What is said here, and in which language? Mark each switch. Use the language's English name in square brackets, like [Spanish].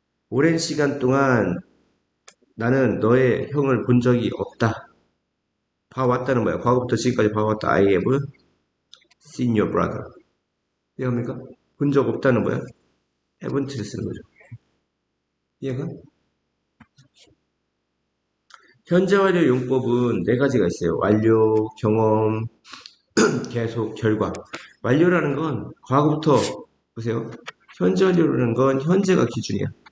[Korean] 오랜 시간 동안 나는 너의 형을 본 적이 없다. 봐왔다는 거야. 과거부터 지금까지 봐왔다. [English] I have seen your brother. [Korean] 이해합니까? 본 적 없다는 거야. haven't를 쓰는 거죠. 이해가? 현재 완료 용법은 네 가지가 있어요. 완료, 경험, 계속, 결과. 완료라는 건 과거부터 보세요. 현재 완료라는 건 현재가 기준이야.